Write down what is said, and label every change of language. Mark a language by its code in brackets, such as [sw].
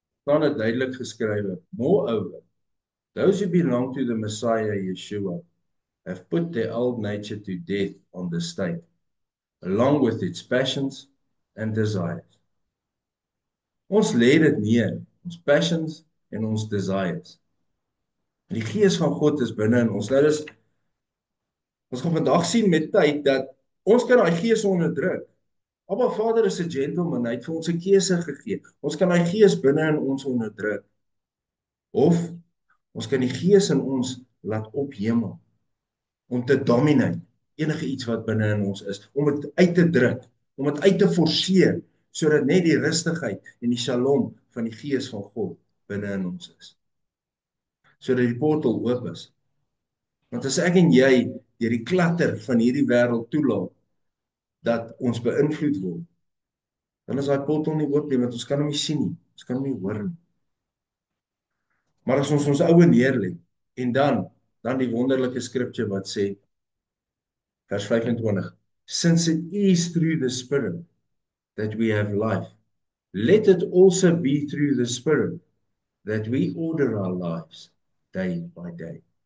[af] Staan dit duidelik geskrywe. [en] Moreover, those who belong to the Messiah Yeshua have put their old nature to death on the stake, along with its passions and desires. [af] Ons lê dit neer, ons passions en ons desires. En die gees van God is binne in ons. Nou dis ons gaan vandag sien met tyd dat ons kan daai gees onderdruk. Abba Vader is 'n gentleman, hy het vir ons 'n keuse gegee. Ons kan daai gees binne in ons onderdruk of ons kan die gees in ons laat ophemel om te dominate enige iets wat binne in ons is, om dit uit te druk, om dit uit te forceer sodat net die rustigheid en die shalom van die gees van God binne in ons is. Sodat die portal oop is. Want as ek en jy deur die klatter van hierdie wêreld toelaat dat ons beïnvloed word, dan is daai portal nie oop nie, want ons kan hom nie sien nie, ons kan hom nie hoor nie. Maar as ons ons oue neerlê en dan die wonderlike skripture wat sê vers 25, [en] since it is through the spirit that we have life, let it also be through the spirit that we order our lives day by day.